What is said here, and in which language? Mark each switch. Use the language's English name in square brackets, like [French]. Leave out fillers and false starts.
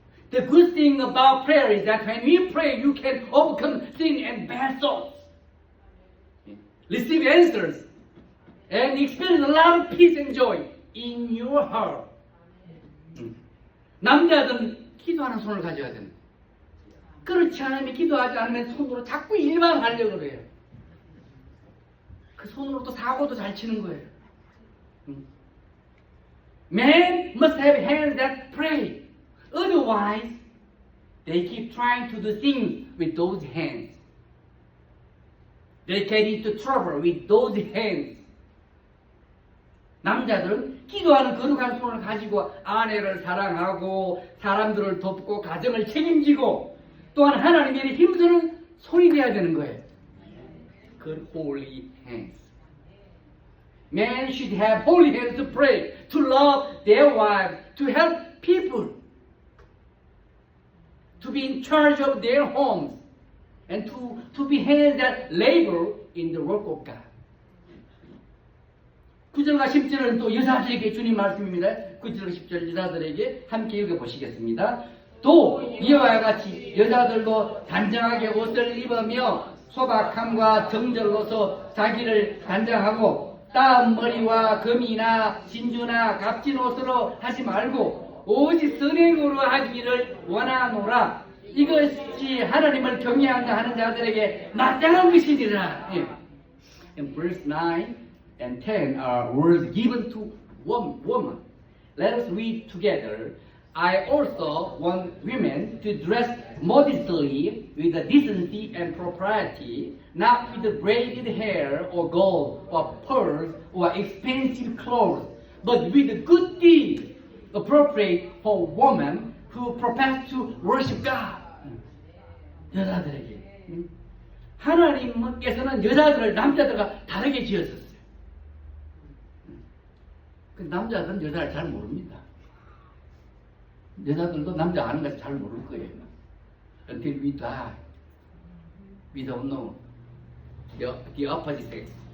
[English] The good thing about prayer is that when you pray, you can overcome sin and bad thoughts, receive answers, and experience a lot of peace and joy in your heart. [Korean] 남자들은 기도하는 손을 가져야 됩니다. 그렇지 않으면 기도하지 않으면 손으로 자꾸 일만 하려고 그래요. 그 손으로 또 사고도 잘 치는 거예요. [English] Men must have hands that pray. Otherwise, they keep trying to do things with those hands. They get into trouble with those hands. [Korean] 남자들은 기도하는 거룩한 손을 가지고 아내를 사랑하고 사람들을 돕고 가정을 책임지고 또한 하나님의 힘쓰는 손이 되어야 되는 거예요. [English] Good holy hands. Men should have holy hands to pray, to love their wives, to help people, to be in charge of their homes, and to be hands that labor in the work of God. [Korean] 9절과 10절은 또 여자들에게 주님 말씀입니다. 9절 10절 여자들에게 함께 읽어보시겠습니다. 또 이와 같이 여자들도 단정하게 옷을 입으며 소박함과 정절로서 자기를 단정하고 따은 머리와 금이나 진주나 값진 옷으로 하지 말고 오직 선행으로 하기를 원하노라. 이것이 하나님을 경외한다 하는 자들에게 마땅한 것이니라. [English] In verse 9 and 10 are words given to woman. Let us read together. I also want women to dress modestly with decency and propriety, not with braided hair or gold or pearls or expensive clothes, but with good deeds appropriate for women who profess to worship God. [Korean] 여자들에게 하나님께서는 여자들을 남자들과 다르게 지었었어요. 남자들은 여자를 잘 모릅니다. 여자들도 남자 아는 것을 잘 모를 거예요. [English] Until we die, we don't know the opposite sex.